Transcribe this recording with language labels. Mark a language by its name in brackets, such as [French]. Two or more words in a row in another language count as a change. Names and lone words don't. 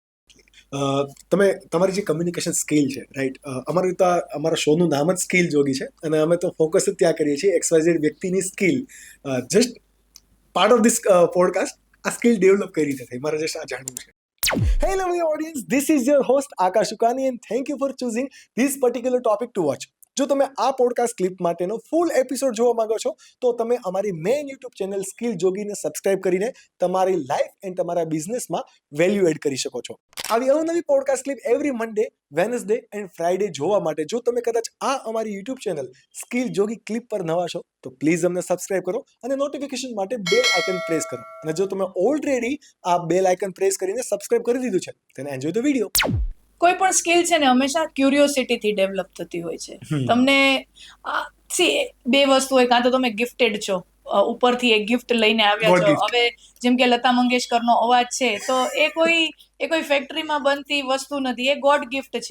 [Gujarati] તમે તમારી જે [English] communication skill [Gujarati] છે રાઈટ, અમારું તો અમારા શોનું નામ જ સ્કિલ જોગી છે અને અમે તો ફોકસ જ ત્યાં કરીએ છીએ XYZ વ્યક્તિની સ્કિલ. [English] just part of this podcast [Gujarati] આ [English] skill develop [Gujarati] કઈ રીતે થઈ મારે જસ્ટ આ જાણવું છે. [English] Hello my audience, this is your host Akash Ukani and thank you for choosing this particular topic to watch. [Gujarati] જો તમે આ [English] podcast clip [Gujarati] માટેનો [English] full episode [Gujarati] જોવા માંગો છો તો તમે અમારી [English] main YouTube channel [Gujarati] સ્કિલ જોગીને સબસ્ક્રાઇબ કરીને તમારી [English] life and [Gujarati] તમારા બિઝનેસમાં [English] value add [Gujarati] કરી શકો છો. આવી અવનવી [English] podcast clip every Monday, Wednesday and Friday [Gujarati] જોવા માટે જો તમે કદાચ આ અમારી [English] YouTube channel [Gujarati] સ્કિલ જોગી ક્લિપ પર નવા છો તો પ્લીઝ અમને સબસ્ક્રાઇબ કરો અને નોટિફિકેશન માટે [English] bell icon press [Gujarati] કરો. અને જો તમે ઓલરેડી આ [English] bell icon press [Gujarati] કરીને સબસ્ક્રાઇબ કરી દીધું છે [English] then enjoy the video. [Gujarati] કોઈ પણ સ્કિલ છે ને હંમેશા ક્યુરિયોસિટીથી ડેવલપ થતી હોય છે. તમને બે વસ્તુ હોય, કાં તો તમે ગિફ્ટેડ છો, ઉપરથી એક ગિફ્ટ લઈને આવ્યા છો. હવે જેમ કે લતા મંગેશકરનો અવાજ છે તો એ કોઈ ફેક્ટરીમાં બનતી વસ્તુ નથી, એ [English] god gift [Gujarati] છે.